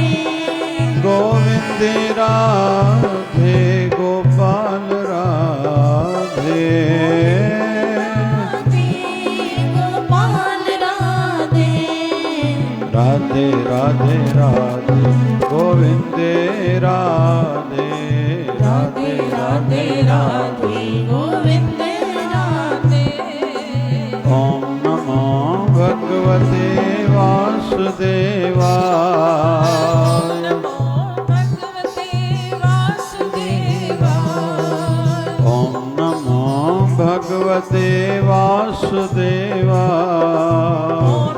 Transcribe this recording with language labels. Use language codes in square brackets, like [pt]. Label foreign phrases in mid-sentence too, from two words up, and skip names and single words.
[hi] गोविंदे राधे गोपाल राधे राधे राधे राधे गोविंदे राधे राधे राधे राधे गोविंदे राधे [sa] ओम नमो भगवते वासुदेवाय ओम नमो भगवते वासुदेवाय